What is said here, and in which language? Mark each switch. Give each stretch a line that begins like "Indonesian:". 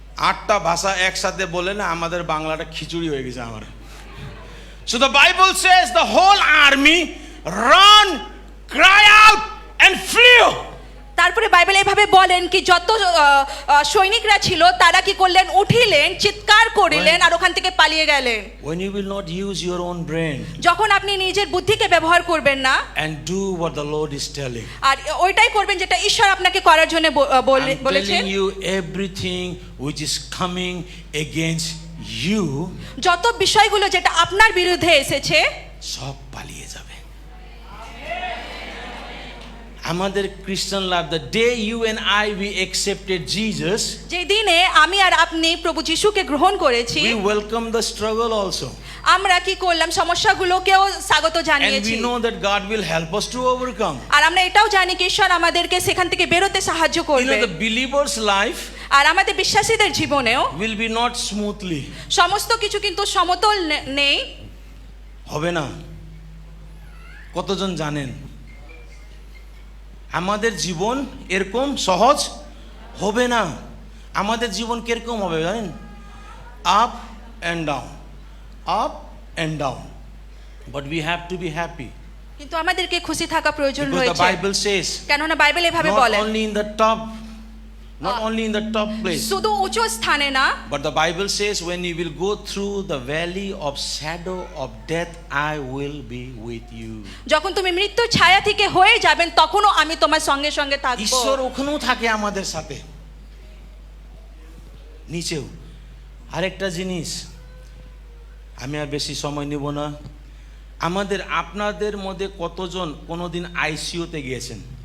Bangla: 8টা ভাষা একসাথে বলে না, আমাদের বাংলাটা খিচুড়ি হয়ে গেছে আমার।
English: So the Bible says the whole army run, cry out and flew.
Bangla: তারপরে বাইবেল এইভাবে বলেন কি যত সৈনিকরা ছিল তারা কি করলেন উঠিলেন চিৎকার করিলেন আর ওখান থেকে পালিয়ে গেলেন।
English: When you will not use your own brain
Bangla: যখন আপনি নিজের বুদ্ধিকে ব্যবহার করবেন না
English: and do what the Lord is telling,
Bangla: আর ওইটাই করবেন যেটা ঈশ্বর আপনাকে করার জন্য
English: I'm
Bangla: বলেছেন
English: telling you, everything which is coming against you,
Bangla: যত বিষয়গুলো যেটা আপনার বিরুদ্ধে এসেছে সব পালিয়ে যাবে। আমাদের
English: Christian life, the day you and I we accepted Jesus,
Bangla: যে দিনে আমি আর আপনি প্রভু যিশুকে গ্রহণ করেছি,
English: we welcome the struggle also,
Bangla: আমরা কি করলাম, সমস্যাগুলোকেও স্বাগত
English: and
Bangla: জানিয়েছি।
English: we know that God will help us to overcome.
Bangla: আর আমরা এটাও জানি কি ঈশ্বর আমাদেরকে সেখান থেকে বেরোতে সাহায্য
English: You
Bangla: করবে।
English: know, the believer's life
Bangla: আর আমাদের বিশ্বাসীদের জীবনেও
English: will be not smoothly.
Bangla: সমস্ত কিছু কিন্তু সমতল নেই, হবে না। কতজন জানেন আমাদের জীবন এরকম সহজ হবে না। আমাদের জীবন কিরকম হবে জানেন?
English: up and down, up and down, but we have to be happy
Bangla: কিন্তু আমাদেরকে খুশি থাকা প্রয়োজন
English: because the
Bangla: রয়েছে।
English: Bible says
Bangla: কেননা বাইবেল এভাবে
English: not
Bangla: বলে,
English: only in the top, not only in the top place,
Bangla: শুধু উঁচু স্থানে না,
English: but the Bible says when you will go through the valley of shadow of death, I will be with you.
Bangla: যখন তুমি মৃত্যুর ছায়া থেকে হয়ে যাবেন তখনও আমি তোমার সঙ্গে সঙ্গে থাকবো। ঈশ্বর ওখানেও থাকে আমাদের সাথে, নিচেও। আরেকটা জিনিস, আমি আর বেশি সময় নেব না। আমাদের আপনাদের মধ্যে কতজন কোনোদিন আইসিইউতে গিয়েছেন?